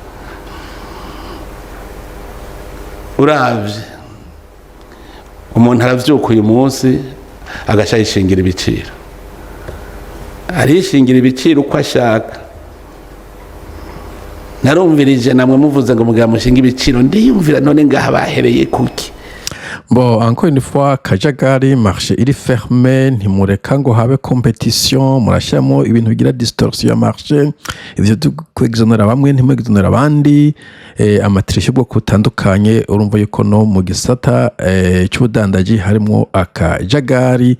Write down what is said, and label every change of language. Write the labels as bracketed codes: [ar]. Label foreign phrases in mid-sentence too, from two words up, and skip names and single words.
[rn] Uravye umuntu aravyuka uyu munsi agashayishingira ibiciro, arishingira ibiciro uko ashaka. Narumvirije namwe muvuze ngo mugira mushinga ibiciro, ndiyumvira none ngaha bahereye kuki? [fr] Bon, encore une fois, [rn] kajagari, marché iri fermé, ntimureka ngo habe competition, murashyiramo ibintu bigira distorsion ya marché, ivyo kwegizonera bamwe ntimwegizonera abandi, amatrishi ubwoko butandukanye. Urumva yuko no mu gisata cy'ubudandaji harimo akajagari.